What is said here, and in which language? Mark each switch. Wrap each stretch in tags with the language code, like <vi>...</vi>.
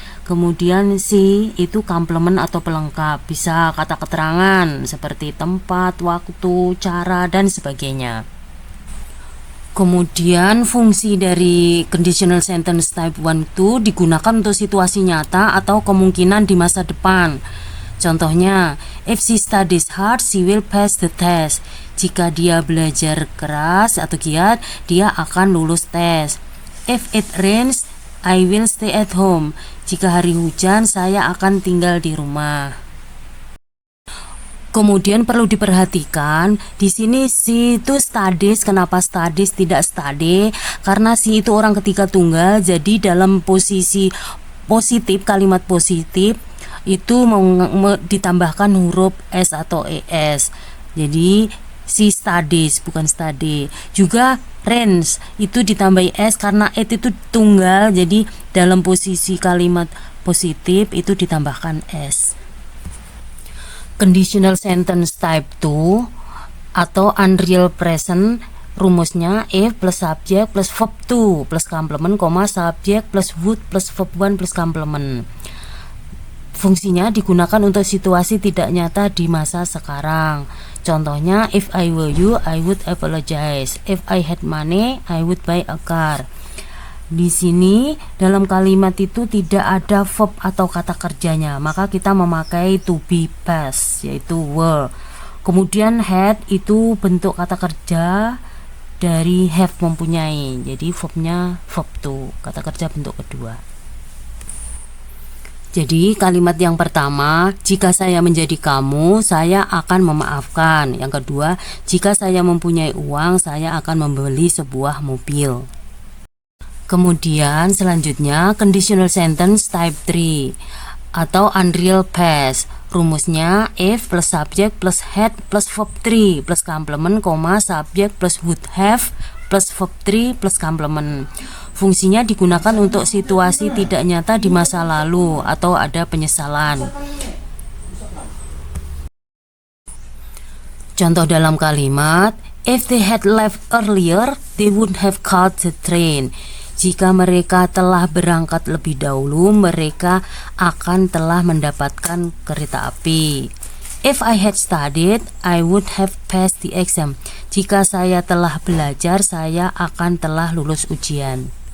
<id>Kemudian see itu komplement atau pelengkap, bisa kata keterangan seperti tempat, waktu, cara, dan sebagainya. Kemudian fungsi dari conditional sentence type 1 itu digunakan untuk situasi nyata atau kemungkinan di masa depan. Contohnya,</id> <en>if she studies hard, she will pass the test.</en> <id>Jika dia belajar keras atau giat, dia akan lulus tes.</id> <en>If it rains, I will stay at home.</en> <id>Jika hari hujan, saya akan tinggal di rumah. Kemudian perlu diperhatikan, di sini she itu studies. Kenapa studies tidak study? Karena she itu orang ketiga tunggal, jadi dalam posisi positif, kalimat positif itu ditambahkan huruf S atau ES. Jadi she studies, bukan study. Juga rains itu ditambahi S karena it itu tunggal, jadi dalam posisi kalimat positif itu ditambahkan S. Conditional sentence type 2 atau unreal present, rumusnya if plus subject plus verb 2 plus complement, subject plus would plus verb 1 plus complement. Fungsinya digunakan untuk situasi tidak nyata di masa sekarang. Contohnya,</id> <en>if I were you, I would apologize. If I had money, I would buy a car.</en> <id>Di sini dalam kalimat itu tidak ada verb atau kata kerjanya, maka kita memakai to be past, yaitu were. Kemudian had itu bentuk kata kerja dari have, mempunyai. Jadi verbnya verb to, kata kerja bentuk kedua. Jadi kalimat yang pertama, jika saya menjadi kamu, saya akan memaafkan. Yang kedua, jika saya mempunyai uang, saya akan membeli sebuah mobil. Kemudian selanjutnya conditional sentence type 3 atau unreal past. Rumusnya if plus subject plus had plus verb 3 plus complement, subject plus would have plus verb 3 plus complement. Fungsinya digunakan untuk situasi tidak nyata di masa lalu atau ada penyesalan. Contoh dalam kalimat,</id> <en>if they had left earlier, they would have caught the train.</en> <id>Jika mereka telah berangkat lebih dahulu, mereka akan telah mendapatkan kereta api.</id> <en>If I had studied, I would have passed the exam.</en> <id>Jika saya telah belajar, saya akan telah lulus ujian.</id>